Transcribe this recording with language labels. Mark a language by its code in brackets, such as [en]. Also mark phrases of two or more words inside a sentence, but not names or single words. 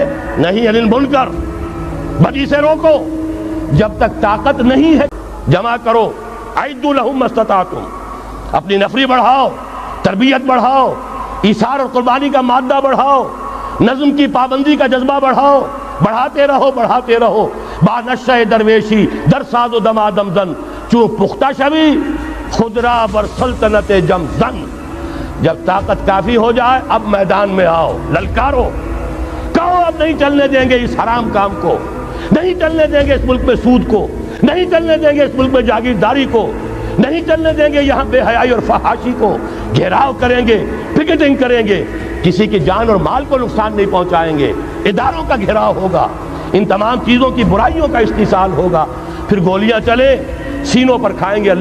[ar] نہیں عن المنکر، [ur] بدی سے روکو، جب تک طاقت نہیں ہے جمع کرو، [ar] اعدوا لہم ما استطعتم، [ur] اپنی نفری بڑھاؤ، تربیت بڑھاؤ، ایثار اور قربانی کا مادہ بڑھاؤ، نظم کی پابندی کا جذبہ بڑھاؤ، بڑھاتے رہو بڑھاتے رہو۔ [fa] با نشہ درویشی در ساز و دمادم زن، چون پختہ شوی خود را بر سلطنت جم زن۔ [ur] جب طاقت کافی ہو جائے اب میدان میں آؤ، للکارو، کہو اب نہیں چلنے دیں گے اس حرام کام کو، نہیں چلنے دیں گے اس ملک میں سود کو، نہیں چلنے دیں گے اس ملک میں جاگیرداری کو، نہیں چلنے دیں گے یہاں بے حیائی اور فحاشی کو۔ گھیراؤ کریں گے، پکیٹنگ کریں گے، کسی کی جان اور مال کو نقصان نہیں پہنچائیں گے، اداروں کا گھیراؤ ہوگا، ان تمام چیزوں کی برائیوں کا استحصال ہوگا، پھر گولیاں چلے سینوں پر کھائیں گے۔